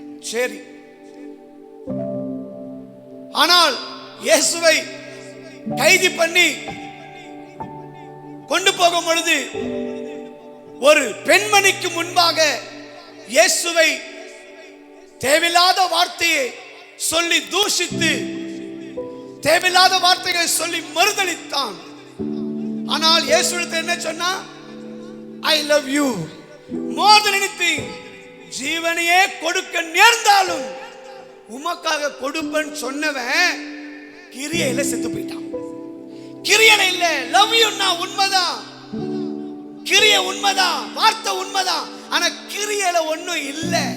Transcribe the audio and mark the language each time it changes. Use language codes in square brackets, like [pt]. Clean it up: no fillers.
[ta] சரி, ஆனால் இயேசுவை கைது பண்ணி கொண்டு போகும் பொழுது ஒரு பெண்மணிக்கு முன்பாக இயேசுவை தேவையில்லாத வார்த்தையை சொல்லி தூஷித்து, தேவையில்லாத வார்த்தைகளை சொல்லி மறுதலித்தான். ஆனால் இயேசுவிடத்தில் என்ன சொன்னா? [en] I love you more than anything. [ta] ஜீவனையே கொடுக்க நேர்ந்தாலும் உமக்காக கொடுப்பேன் சொன்னவன் கிரியையில செத்து போயிட்டான். கிரியையில இல்ல, லவ் யூன்னா உண்மைதான், கிரியை உண்மைதான், வார்த்தை உண்மைதான், ஆனா கிரியையில ஒண்ணும் இல்ல.